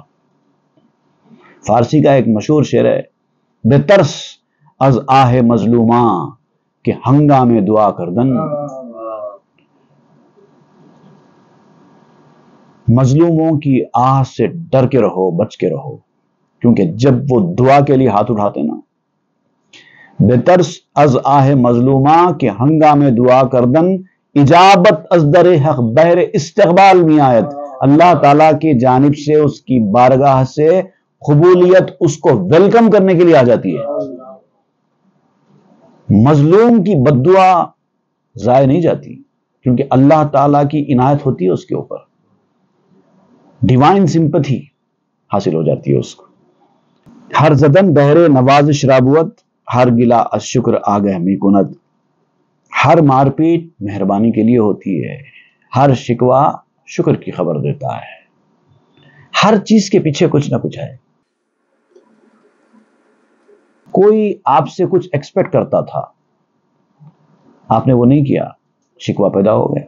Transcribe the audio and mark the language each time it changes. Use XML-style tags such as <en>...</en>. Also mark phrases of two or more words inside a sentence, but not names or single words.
<ur>فارسی کا ایک مشہور شعر ہے،</ur> <fa>بے ترس از آہ مظلوماں کہ ہنگامے دعا کردن۔</fa> <ur>مظلوموں کی آہ سے ڈر کے رہو، بچ کے رہو، کیونکہ جب وہ دعا کے لیے ہاتھ اٹھاتے نا،</ur> <fa>بے ترس از آہ مظلوماں کہ ہنگامے دعا کردن، اجابت از در حق بہر استقبال میں آیت،</fa> <ur>اللہ تعالیٰ کی جانب سے اس کی بارگاہ سے قبولیت اس کو ویلکم کرنے کے لیے آ جاتی ہے۔ مظلوم کی بد دعا ضائع نہیں جاتی کیونکہ اللہ تعالیٰ کی عنایت ہوتی ہے اس کے اوپر،</ur> <en>divine sympathy</en> <ur>حاصل ہو جاتی ہے اس کو۔</ur> <fa>ہر زدن بہرے نوازش رابوت، ہر گلا از شکر آگہ می کند۔</fa> <ur>ہر مار پیٹ مہربانی کے لیے ہوتی ہے، ہر شکوہ شکر کی خبر دیتا ہے۔ ہر چیز کے پیچھے کچھ نہ کچھ ہے۔ کوئی آپ سے کچھ ایکسپیکٹ کرتا تھا، آپ نے وہ نہیں کیا، شکوہ پیدا ہو گیا۔</ur>